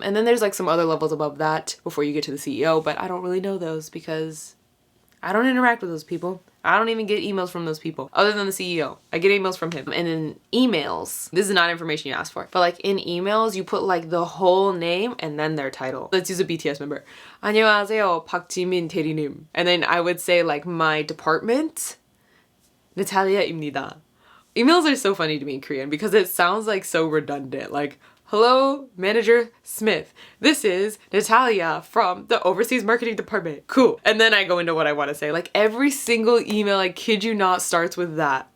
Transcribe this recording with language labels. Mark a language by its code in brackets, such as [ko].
[en] And then there's like some other levels above that before you get to the CEO, but I don't really know those because I don't interact with those people. I don't even get emails from those people other than the CEO. I get emails from him. And in emails, this is not information you asked for, but like in emails, you put like the whole name and then their title. Let's use a BTS member. [ko] 안녕하세요, 박지민 대리님. [en] And then I would say like my department, Natalia입니다. Emails are so funny to me in Korean because it sounds like so redundant. Like, hello, Manager Smith. This is Natalia from the Overseas Marketing Department. Cool. And then I go into what I want to say. Like every single email, I kid you not, starts with that.